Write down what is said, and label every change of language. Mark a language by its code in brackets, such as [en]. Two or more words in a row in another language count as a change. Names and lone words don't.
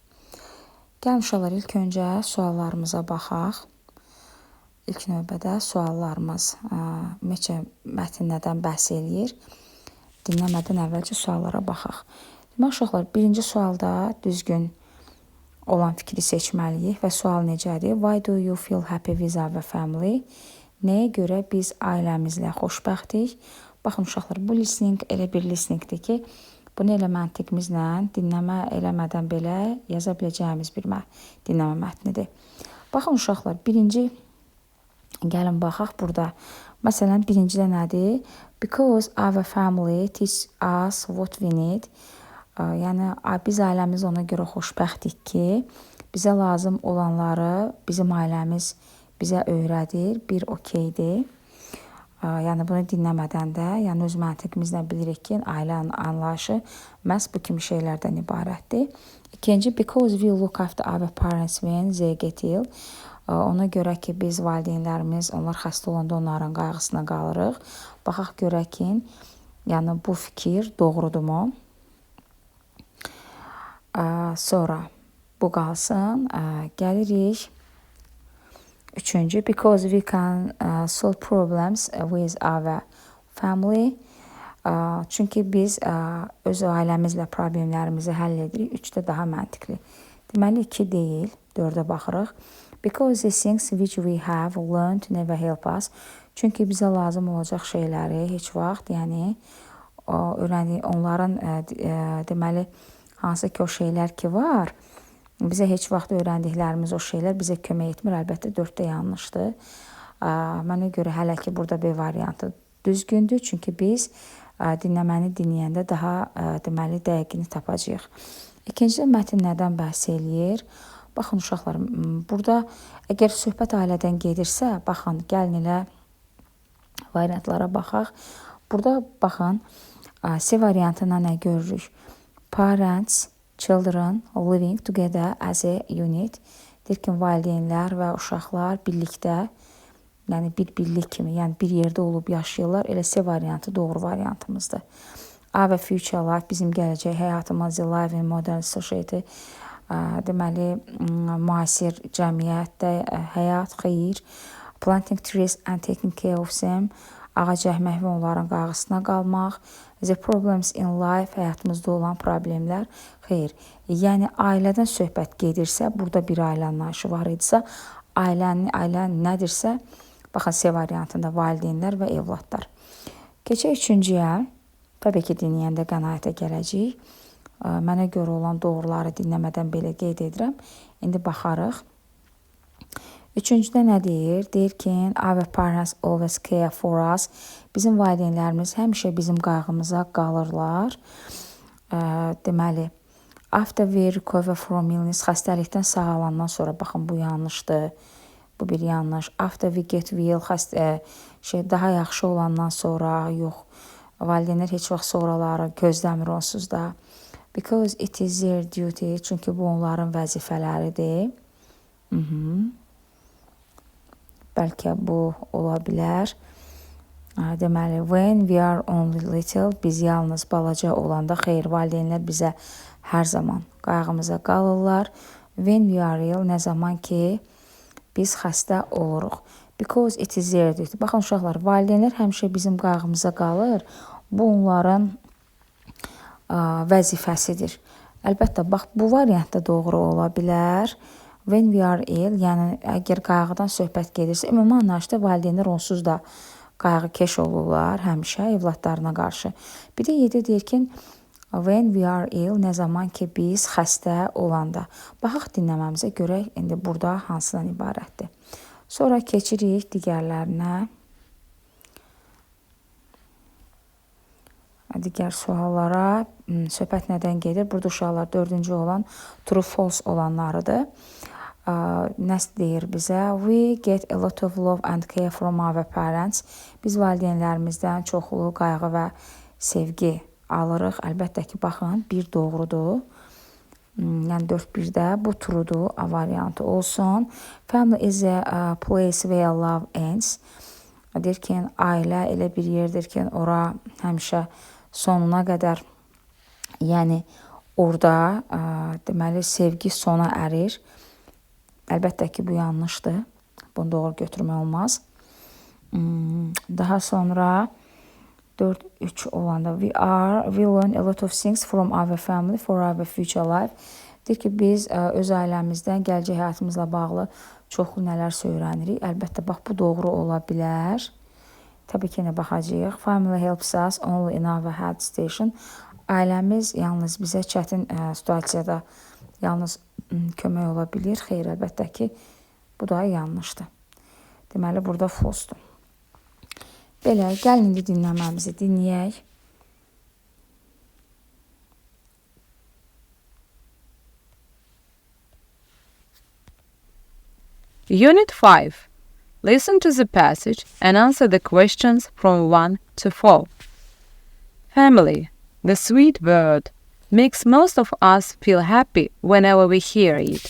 [az] Gəlin uşaqlar, ilk öncə suallarımıza baxaq. İlk növbədə suallarımız ümumiyyətcə mətn nədən bəhs eləyir? Dinləmədən əvvəlcə suallara baxaq. Demək uşaqlar, birinci sualda düzgün olan fikri seçməliyik və sual necədir? [en] Why do you feel happy with our family? [az] Nəyə görə biz ailəmizlə xoşbəxtik? Baxın uşaqlar, bu listening elə bir listeningdir ki, bunu elə məntiqimizlə dinləmə eləmədən belə yaza biləcəyimiz bir dinləmə mətnidir. Baxın uşaqlar, birinci gəlin baxaq burada. Məsələn, birincidə nədir? [en] Because our family teach us what we need. [az] Yəni, biz ailəmiz ona görə xoşbəxtik ki, bizə lazım olanları bizim ailəmiz bizə öyrədir, bir okeydir. Yəni, bunu dinləmədən də, yəni öz məntiqimizlə bilirik ki, ailə anlayışı məhz bu kimi şeylərdən ibarətdir. İkinci, [en] because we look after our parents when they get ill. [az] Ona görə ki, biz valideynlərimiz, onlar xəstə olanda onların qayğısına qalırıq. Baxaq görək ki, yəni bu fikir doğrudurmu? Sonra bu qalsın. Gəlirik. Üçüncü, [en] because we can solve problems with our family. [az] Çünki biz öz ailəmizlə problemlərimizi həll edirik. Üçdə daha məntiqli. Deməli, 2 deyil, 4-ə baxırıq. [en] Because the things which we have learned never help us. [az] Çünki bizə lazım olacaq şeyləri heç vaxt, yəni onların deməli, hansı ki o şeylər ki var, bizə heç vaxt öyrəndiklərimiz o şeylər bizə kömək etmir. Əlbəttə 4-də yanlışdır. Mənə görə hələ ki burada B variantı düzgündür. Çünki biz dinləməni dinləyəndə daha deməli dəqiqini tapacağıq. İkincisi, mətn nədən bəhs eləyir? Baxın uşaqlar, burada əgər söhbət ailədən gedirsə, baxın, gəlin elə variantlara baxaq. Burada baxın, C variantına nə görürük? [en] Parents, children living together as a unit. [az] Deyir ki, valideynlər və uşaqlar birlikdə, yəni bir birlik kimi, yəni bir yerdə olub yaşayırlar. Elə C variantı doğru variantımızdır. A və [en] future life, [az] bizim gələcək həyatımız, [en] life in modern society, [az] deməli, müasir cəmiyyətdə həyat, xeyir. [en] Planting trees and taking care of them, [az] ağac əkmək və onların qayğısına qalmaq. [en] The problems in life, [az] həyatımızda olan problemlər, xeyr. Yəni, ailədən söhbət gedirsə, burada bir ailə anlayışı var idisə, ailə nədirsə, baxın, C variantında valideynlər və evladlar. Keçək üçüncüyə, təbii ki, dinləyəndə qənaətə gələcəyik. Mənə görə olan doğruları dinləmədən belə qeyd edirəm. İndi baxarıq. Üçüncüdə nə deyir? Deyir ki, [en] our parents always care for us. [az] Bizim valideynlərimiz həmişə bizim qayğımıza qalırlar. Deməli, [en] after we recover from illness, [az] xəstəlikdən sağalandan sonra, baxın, bu yanlışdır. Bu bir yanlış. [en] After we get well, [az] daha yaxşı olandan sonra, yox. Valideynlər heç vaxt sonraları gözləmir onsuz da. [en] Because it is their duty. [az] Çünki bu onların vəzifələridir. Bəlkə bu ola bilər. Deməli, [en] when we are only little, [az] biz yalnız balaca olanda, xeyr, valideynlər bizə hər zaman qayğımıza qalırlar. [en] When we are ill, [az] nə zaman ki, biz xəstə oluruq. [en] Because it is their duty. [az] Baxın, uşaqlar, valideynlər həmişə bizim qayğımıza qalır. Bu onların vəzifəsidir. Əlbəttə, bax, bu variantda doğru ola bilər. [en] When we are ill, [az] yəni əgər qayğıdan söhbət gedirsə, ümumi anlayışda valideynlər onsuz da qayğıkeş olurlar həmişə evladlarına qarşı. Bir də 7 deyir ki, [en] when we are ill, [az] nə zaman ki biz xəstə olanda. Baxaq dinləməmizə görək, indi burada hansıdan ibarətdir. Sonra keçirik digərlərinə. Digər suallara, söhbət nədən gedir? Burada uşaqlar 4-cü olan [en] true false [az] olanlarıdır. Nə deyir bizə? [en] We get a lot of love and care from our parents. [az] Biz valideynlərimizdən çoxlu qayğı və sevgi alırıq. Əlbəttə ki, baxın, bir doğrudur. Yəni 4-1-də bu truedur, A variantı olsun. [en] Family is a place where love ends. [az] Deyir ki, ailə elə bir yerdir ki, ora həmişə sonuna qədər, yəni orada deməli sevgi sona ərir. Əlbəttə ki, bu yanlışdır. Bunu doğru götürmək olmaz. Daha sonra 4-3 olanda [en] we learn a lot of things from our family for our future life. [az] Deyir ki, biz öz ailəmizdən gələcək həyatımızla bağlı çoxlu nələr öyrənirik. Əlbəttə, bax, bu doğru ola bilər. Təbii ki, nə baxacağıq. [en] Family helps us only in our hard station. [az] Ailəmiz yalnız bizə çətin situasiyada yalnız kömək ola bilir. Xeyr, əlbəttə ki, bu da yanlışdır. Deməli, burada false-dur. Belə, gəlin indi dinləməmizi dinləyək. [en] Unit 5. Listen to the passage and answer the questions from 1 to 4. Family, the sweet word, makes most of us feel happy whenever we hear it.